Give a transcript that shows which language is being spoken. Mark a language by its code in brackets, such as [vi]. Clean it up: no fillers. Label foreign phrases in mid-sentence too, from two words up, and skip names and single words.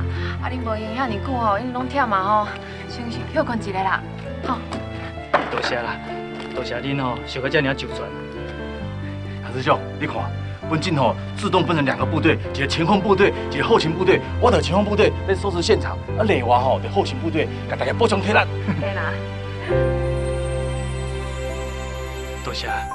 [nan] 啊，恁无用遐尼久吼，因拢忝嘛吼，先去休困一下啦。吼，多谢啦，多谢恁吼，想到遮尔周全。杨师兄，你看，阮今吼自动分成2个部队，一个前锋部队，一个后勤部队。我的前锋部队在收拾现场，啊，另外吼在后勤部队，甲大家补充体力。对啦。多谢。